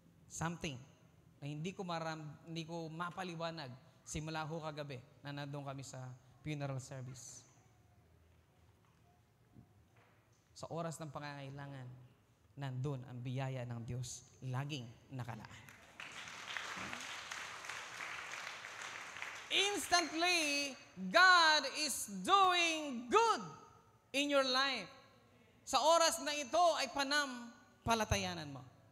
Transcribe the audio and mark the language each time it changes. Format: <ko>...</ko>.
<tl>Something na hindi ko mapaliwanag simula ho kagabi na nandun kami sa funeral service. Sa oras ng pangangailangan, nandun ang biyaya ng Diyos laging nakalaan.</tl> <en>Instantly, God is doing good in your life.</en> <tl>Sa oras na ito ay panampalatayanan mo.</tl>